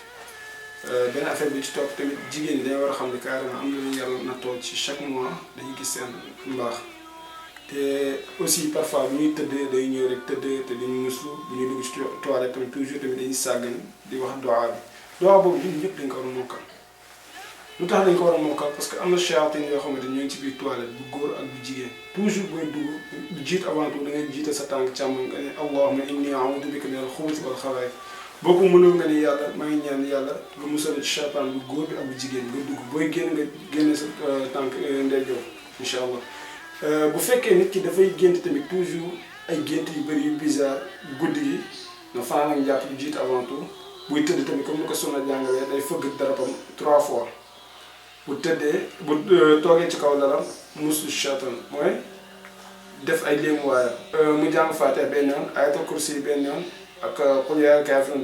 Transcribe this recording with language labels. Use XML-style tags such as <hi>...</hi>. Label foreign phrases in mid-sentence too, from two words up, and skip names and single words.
<wo>benn affaire bi ci topp tamit jigéen ñi dañoo war a xam ne carrément am na lu yàlla nattoo ci</wo> <fr>chaque mois</fr> <wo>dañuy gis seen mbaax te</wo> <fr>aussi parfois</fr> <wo>bu ñuy tëdd day ñëw rek tëdd te dañuy muslu bu ñuy dugg ci toilette tamit toujours tamit dañuy sàggan di wax doa bi doa boobu ñun ñëpp dañ ko war a mokkal lu tax dañ ko war a mokkal</wo> <fr>parce que</fr> <wo>am na shayatin yoo xamante ñoo ngi ci biir toilette bu góor ak bu jigéen toujours booy dugg jiit</wo> <fr>avant tout</fr> <wo>da ngay jiital sa tànk càmmoñ nga ne</wo> <ar>اللهم إني أعوذ بك من الخبث والخبائث</ar> <wo>boo ko mënul nga ni yàlla maa ngi ñaan yàlla nga musal ci cheytaan bu góor bi ak bu jigéen nga dugg booy génn nga génne sa tànk ndeyjoor</wo> <ar>إن شاء الله</ar> <wo>bu fekkee nit ki dafay gént tamit toujours ay gént yu bëri yu bizarre guddi gi nga fanaan ak njàpp jiit</wo> <fr>avant tout</fr> <wo>buy tëdd tamit comme ni ko Sunna jàngalee day fëgg darabam 3 fois bu tëddee bu toogee ci kaw lalam musu cheytaan mooy def ay léemuwaayam mu jàng Faatiha benn yoon</wo> <ar>آية الكرسي</ar> <wo>benn yoon ak</wo> <ar>قل يا كافرون</ar>